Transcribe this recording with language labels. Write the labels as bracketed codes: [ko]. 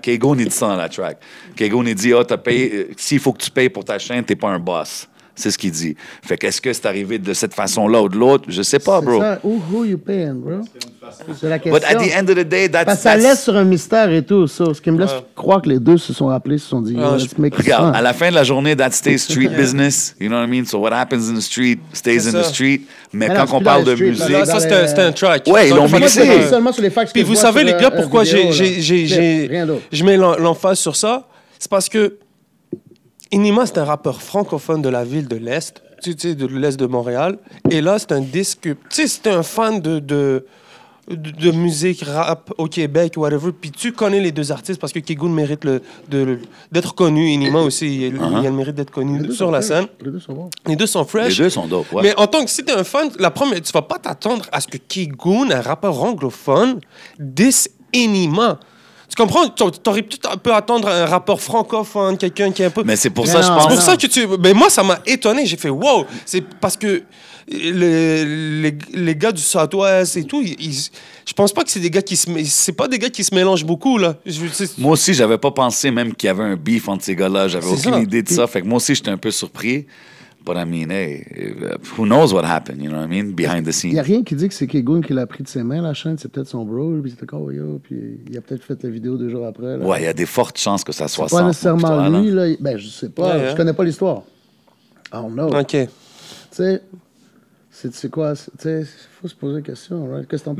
[fr] K-Gun il dit ça dans la track. K-Gun il dit, t'as payé, s'il faut que tu payes pour ta chaîne, t'es pas un boss. C'est ce qu'il dit. Fait qu'est-ce que c'est arrivé de cette façon-là ou de l'autre? Je sais pas, bro. Ça. [en] Who you paying, bro? [fr] C'est la question. [en] But at the end of the day, [fr] ça laisse sur un mystère et tout, ça. Ce qui me laisse croire que les deux se sont rappelés, se sont dit, regarde, à la fin de la journée, [en] that stays street business. You know what I mean? So what happens in the street stays in the street. [fr] Mais quand on parle de musique... Ça, c'était un track. Ouais, ils l'ont mixé. Seulement sur les facts. Puis vous savez, les gars, pourquoi je mets l'emphase sur ça? C'est parce que Enima, c'est un rappeur francophone de la ville de l'Est, tu sais, de l'Est de Montréal. Et là, c'est un disque... Tu sais, c'est un fan de musique, rap au Québec, whatever. Puis tu connais les deux artistes parce que K-Gun mérite d'être connu. Enima aussi, il a le mérite d'être connu sur la scène. Les deux sont bons. Les deux sont fresh. Les deux sont dope, ouais. Mais en tant que si t'es un fan, tu vas pas t'attendre à ce que K-Gun, un rappeur anglophone, dise Enima. Tu comprends? T'aurais peut-être un peu attendre un rappeur francophone, quelqu'un qui est un peu... Mais c'est pour ça, je pense... C'est pour ça que tu... Mais moi, ça m'a étonné. J'ai fait, wow! C'est parce que les gars du Southwest et tout, je pense pas que c'est des gars qui se... C'est pas des gars qui se mélangent beaucoup, là. Moi aussi, j'avais pas pensé même qu'il y avait un beef entre ces gars-là. J'avais aucune idée de ça. Fait que moi aussi, j'étais un peu surpris. [en] But I mean, hey, who knows what happened, you know what I mean, behind the scenes. [fr] Il n'y a rien qui dit que c'est K-Gun qui l'a pris de ses mains, la chaîne. C'est peut-être son bro, puis c'était comme, yo, puis il a peut-être fait la vidéo 2 jours après. Là. Ouais, il y a des fortes chances que ça soit ça. Pas nécessairement lui, là. Ben, je sais pas. Je connais pas l'histoire. [en] I don't know. [fr] OK. Tu sais, c'est quoi? Tu sais, il faut se poser la question, right? Qu'est-ce que t'en penses?